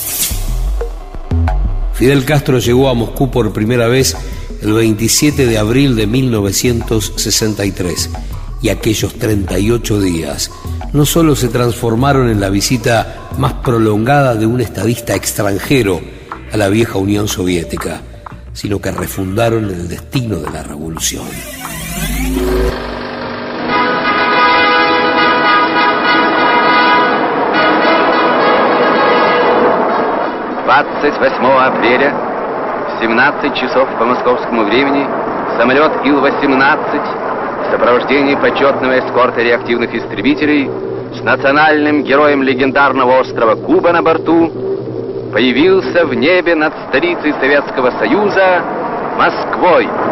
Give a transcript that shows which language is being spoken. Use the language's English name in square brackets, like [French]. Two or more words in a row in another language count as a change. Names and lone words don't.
[Spanish] Fidel Castro llegó a Moscú por primera vez el 27 de abril de 1963 y aquellos 38 días no solo se transformaron en la visita más prolongada de un estadista extranjero a la vieja Unión Soviética, sino que refundaron el destino de la revolución. [Russian] апреля, 17 часов по московскому времени, самолет Ил-18 в сопровождении почетного эскорта реактивных истребителей с национальным героем легендарного острова Куба на борту появился в небе над столицей Советского Союза Москвой.